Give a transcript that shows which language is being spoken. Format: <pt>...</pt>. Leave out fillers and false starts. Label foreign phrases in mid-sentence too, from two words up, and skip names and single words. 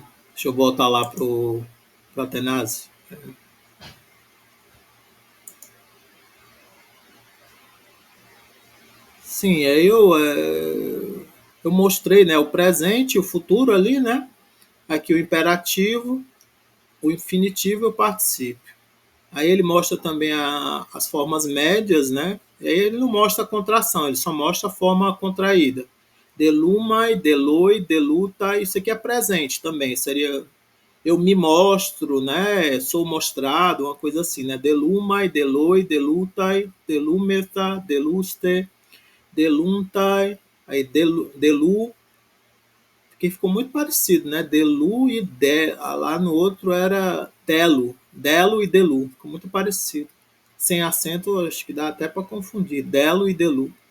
<pt>Deixa eu voltar lá pro Atenásia. Sim, aí eu mostrei, né, o presente e o futuro ali, né? Aqui o imperativo, o infinitivo e o particípio. Aí ele mostra também as formas médias, né? E aí ele não mostra a contração, ele só mostra a forma contraída.</pt> <el>δηλοῦμαι, δηλοῖ, δηλοῦται,</el> <pt>isso aqui é presente também, seria eu me mostro, né? Sou mostrado, uma coisa assim, né?</pt> <el>δηλοῦμαι, δηλοῖ, δηλοῦται, δηλούμεθα, δηλοῦσθε, δηλοῦνται,</el> <pt>aí delu, que ficou muito parecido, né? Delu e de, lá no outro era delo, delo e delu, ficou muito parecido. Sem acento, acho que dá até para confundir, delo e delu.</pt>